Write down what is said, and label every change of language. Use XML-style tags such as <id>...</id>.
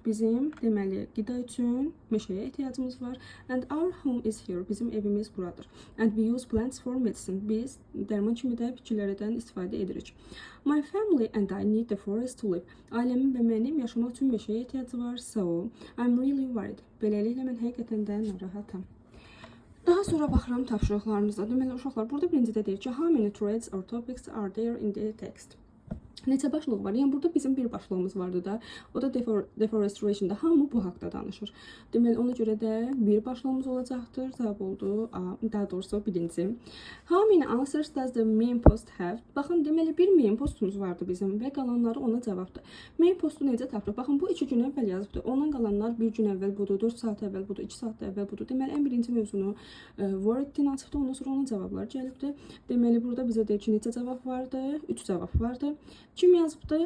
<az>Bizim deməli qida üçün meşəyə ehtiyacımız var.</az> <en>And our home is here.</en> <az>Bizim evimiz buradır.</az> <en>And we use plants for medicine.</en> <az>Biz dərman kimi də bitkilərdən istifadə edirik.</az> <en>My family and I need the forest to live.</en> <az>Ailəmin və mənim yaşamaq üçün meşəyə ehtiyacı var.</az> <en>So, I'm really worried.</en> <az>Beləliklə mən həqiqətən də narahatam. Daha sonra baxıram tapşırıqlarımızda. Deməli, uşaqlar, burada birincidə deyir ki,</az> <en>how many threads or topics are there in the text?</en> <az>Neçə başlıq var? Yəni burada bizim bir başlığımız vardı da. O da deforestation'da hamı bu haqda danışır. Deməli ona görə də bir başlığımız olacaqdır. Cavab oldu A, daha doğrusu birinci.</az> <en>How many answers does the main post have?</en> <az>Baxın, deməli bir main postumuz vardı bizim və qalanları ona cavabdır. Main postu necə tapdıq? Baxın, bu 2 gün əvvəl yazıbdır. Ondan qalanlar 1 gün əvvəl budur, 4 saat əvvəl budur, 2 saat əvvəl budur. Deməli ən birinci mövzunu word'in açıbdı, ondan sonra onun cavabları gəlibdi. Deməli burada bizə deyir ki, neçə cavab vardı? 3 cavab vardı. Kim yazıbdı?</az>